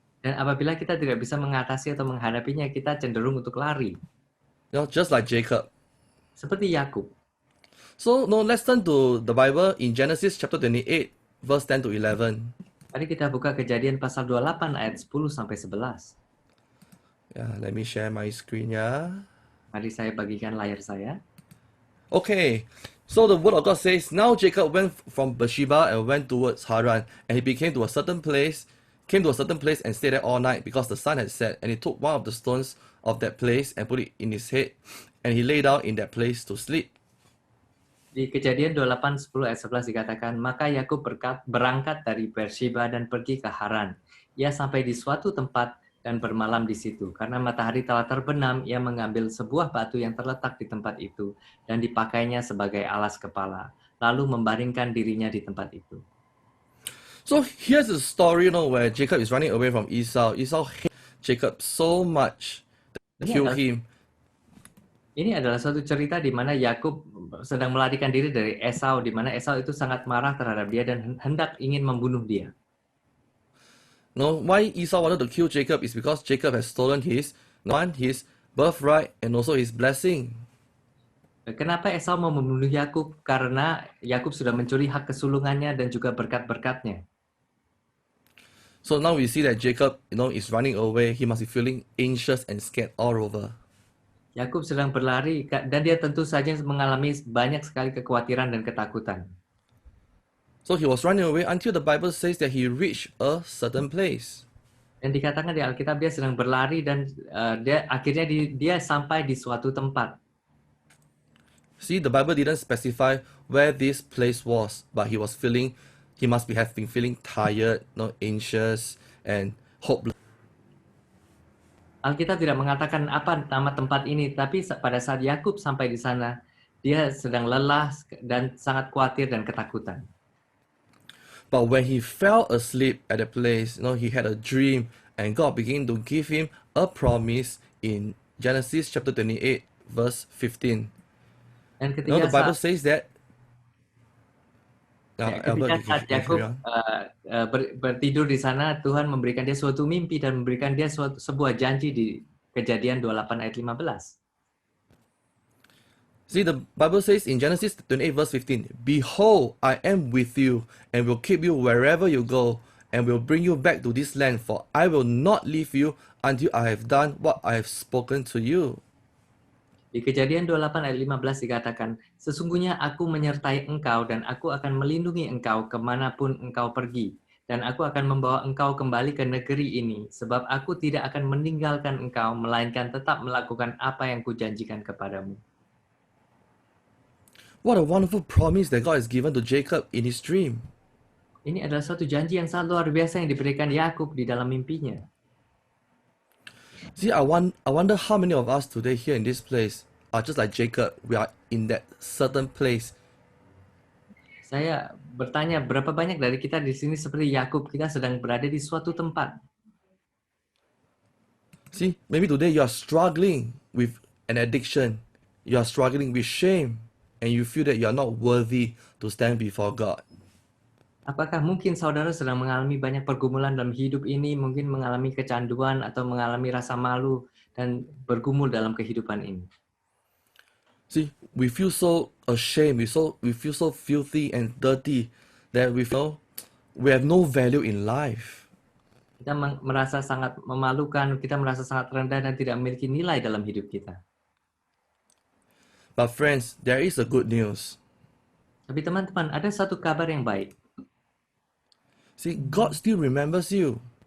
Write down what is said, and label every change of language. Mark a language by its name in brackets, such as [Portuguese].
[Indonesian] Dan apabila kita tidak bisa mengatasi atau menghadapinya, kita cenderung untuk lari. [English] Just like Jacob. [Indonesian] Seperti Yakub. [English] So, let's turn to the Bible in Genesis chapter 28, verse 10 to 11. [Indonesian] Mari kita buka Kejadian pasal 28 ayat 10 sampai 11. [English] Yeah, let me share my screen, yeah. [Indonesian] Mari saya bagikan layar saya. [English] Okay, so the word of God says, now Jacob went from Beersheba and went towards Haran, and he came to a certain place and stayed there all night because the sun had set, and he took one of the stones of that place and put it in his head, and he lay down in that place to sleep. [Indonesian] Di Kejadian 28, 10 ayat 11 dikatakan, maka Yakub berangkat dari Beersheba dan pergi ke Haran. Ia sampai di suatu tempat dan bermalam di situ. Karena matahari telah terbenam, ia mengambil sebuah batu yang terletak di tempat itu dan dipakainya sebagai alas kepala, lalu membaringkan dirinya di tempat itu. [English] So here's the story, where Jacob is running away from Esau. Esau hated Jacob so much that he killed him. [Indonesian] Ini adalah suatu cerita di mana Yakub sedang melarikan diri dari Esau, di mana Esau itu sangat marah terhadap dia dan hendak ingin membunuh dia. [English] Why Esau wanted to kill Jacob is because Jacob has stolen his birthright and also his blessing. [Indonesian] Kenapa Esau mau membunuh Yakub? Karena Yakub sudah mencuri hak kesulungannya dan juga berkat-berkatnya. [English] So now we see that Jacob, is running away. He must be feeling anxious and scared all over. [Indonesian] Yakub sedang berlari dan dia tentu saja mengalami banyak sekali kekhawatiran dan ketakutan. [English] So he was running away until the Bible says that he reached a certain place. [Indonesian] Dan dikatakan di Alkitab dia sedang berlari dan akhirnya dia sampai di suatu tempat. [English] See, the Bible didn't specify where this place was, but he must have been feeling tired, anxious, and hopeless. [Indonesian] Alkitab tidak mengatakan apa nama tempat ini, tapi pada saat Yakub sampai di sana, dia sedang lelah dan sangat khawatir dan ketakutan. [English] But when he fell asleep at the place, he had a dream, and God began to give him a promise in Genesis chapter 28, verse 15. [Indonesian] Dan ketika [English] the Bible says that. [Indonesian] Ketika saat Yakub bertidur di sana, Tuhan memberikan dia suatu mimpi dan memberikan dia sebuah janji di Kejadian 28 ayat 15. [English] See, the Bible says in Genesis 28 verse 15, behold, I am with you and will keep you wherever you go and will bring you back to this land, for I will not leave you until I have done what I have spoken to you. [Indonesian] Di Kejadian 28 ayat 15 dikatakan, sesungguhnya aku menyertai engkau dan aku akan melindungi engkau kemanapun engkau pergi. Dan aku akan membawa engkau kembali ke negeri ini, sebab aku tidak akan meninggalkan engkau, melainkan tetap melakukan apa yang kujanjikan kepadamu. [English] What a wonderful promise that God has given to Jacob in his dream. [Indonesian] Ini adalah suatu janji yang sangat luar biasa yang diberikan Yakub di dalam mimpinya. [English] See, I wonder how many of us today here in this place are just like Jacob. We are in that certain place. [Indonesian] Saya bertanya, berapa banyak dari kita di sini seperti Yakub, kita sedang berada di suatu tempat. [English] See, maybe today you are struggling with an addiction. You are struggling with shame. And you feel that you are not worthy to stand before God. [Indonesian] Apakah mungkin saudara sedang mengalami banyak pergumulan dalam hidup ini, mungkin mengalami kecanduan atau mengalami rasa malu dan bergumul dalam kehidupan ini? [English] See, we feel so ashamed, we feel so filthy and dirty that we feel we have no value in life. [Indonesian] Kita merasa sangat memalukan, kita merasa sangat rendah dan tidak memiliki nilai dalam hidup kita. [English] But friends, there is a good news. [Indonesian] Tapi teman-teman, ada satu kabar yang baik. [English] See, God still remembers you,